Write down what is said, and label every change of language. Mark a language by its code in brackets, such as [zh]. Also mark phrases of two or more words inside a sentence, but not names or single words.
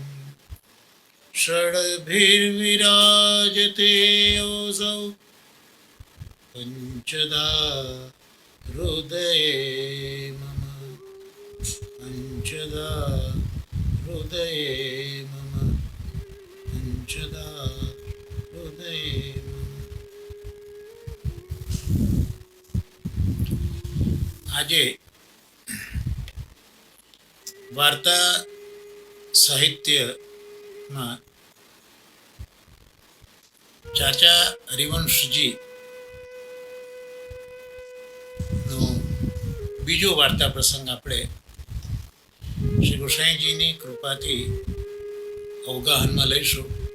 [sa] षड्भिर्विराजते योऽसौ पञ्चधा हृदये मम पञ्चधा हृदये मम पञ्चधा हृदये मम। [gu] આજે વાર્તા સાહિત્યમાં ચાચા હરિવંશજીનો બીજો વાર્તા પ્રસંગ આપણે શ્રી ગોસાઈજીની કૃપાથી અવગાહનમાં લઈશું.